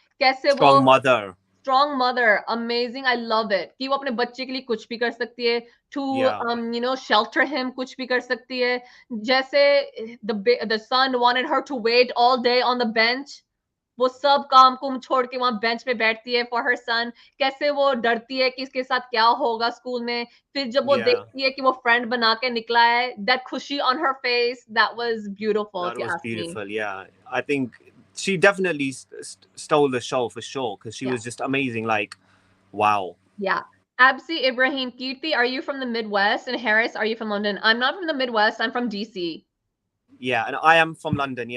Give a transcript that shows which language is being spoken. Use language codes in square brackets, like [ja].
[hi] कैसे वो [en] Strong mother. strong mother, amazing. I love it [hi] कि वो अपने बच्चे के लिए कुछ भी कर सकती है, [en] to Yeah. shelter him, [hi] कुछ भी कर सकती है. जैसे [en] the son wanted her to wait all day on the bench, [hi] वो सब काम कुम छोड़ के वहां बेंच पे बैठती है [en] for her son. [hi] कैसे वो डरती है कि इसके साथ क्या होगा स्कूल में, फिर जब वो [en] Yeah. [hi] देखती है कि वो फ्रेंड बना के निकला है, [en] that [hi] खुशी [en] on her face, that was beautiful if That you was ask me. beautiful. Yeah. I think she definitely stole the show for sure because she Yeah. was just amazing. Like, wow. Yeah. Absi Ibrahim, Kirti, are you from the Midwest? And Harris, are you from London? I'm not from the Midwest. I'm from DC. Yeah, and I am from London.